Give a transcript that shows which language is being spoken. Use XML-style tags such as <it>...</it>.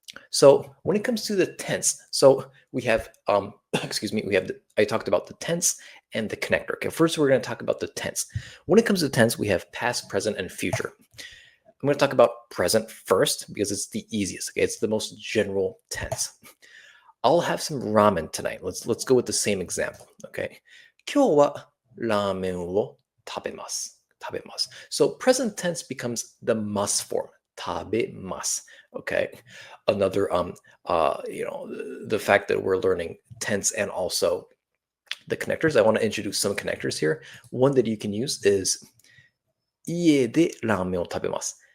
<en>So when it comes to the tense, so we have, excuse me, I talked about the tense and the connector. Okay, first we're going to talk about the tense. When it comes to tense, we have past, present, and future. I'm going to talk about present first because it's the easiest. Okay, it's the most general tense. I'll have some ramen tonight. Let's go with the same example. Okay.</en> <ja>今日はラーメンを食べます. 食べます.</ja> <en>So present tense becomes the must form.</en> <ja>食べます.</ja> <en>Okay. Another the fact that we're learning tense and also the connectors. I want to introduce some connectors here. One that you can use is</en> <ja>家でラーメンを食べます.</ja>